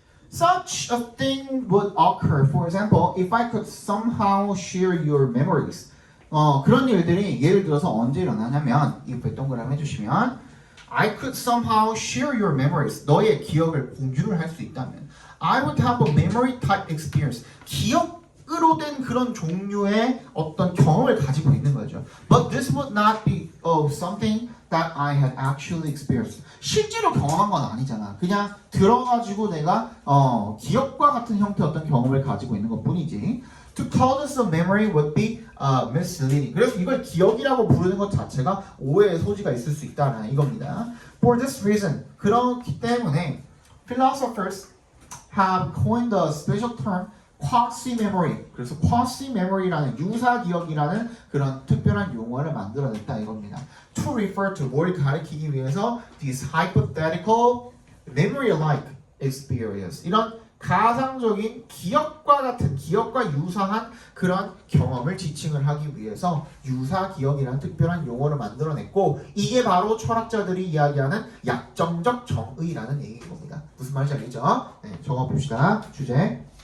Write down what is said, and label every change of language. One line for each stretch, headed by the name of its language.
English: Such a thing would occur. For example, if I could somehow share your memories.
Korean: 그런 일들이 예를 들어서 언제 일어나냐면 if 동그라미 해주시면
English: I could somehow share your memories.
Korean: 너의 기억을 공유를 할 수 있다면
English: I would have a memory type experience.
Korean: 기억으로 된 그런 종류의 어떤 경험을 가지고 있는 거죠.
English: But this would not be something that I had actually experienced.
Korean: 실제로 경험한 건 아니잖아. 그냥 들어가지고 내가 기억과 같은 형태의 어떤 경험을 가지고 있는 것 뿐이지.
English: To call this a memory would be misleading.
Korean: 그래서 이걸 기억이라고 부르는 것 자체가 오해의 소지가 있을 수 있다는 이겁니다.
English: For this reason,
Korean: 그렇기 때문에
English: philosophers have coined the special term quasi-memory.
Korean: 그래서 quasi-memory라는 유사기억이라는 그런 특별한 용어를 만들어냈다 이겁니다.
English: To refer to
Korean: 뭘 가리키기 위해서
English: this hypothetical memory-like experience.
Korean: 이런 가상적인 기억과 같은 기억과 유사한 그런 경험을 지칭을 하기 위해서 유사기억이라는 특별한 용어를 만들어냈고 이게 바로 철학자들이 이야기하는 약정적 정의라는 얘기인 겁니다. 무슨 말인지 알겠죠? 네, 적어봅시다. 주제.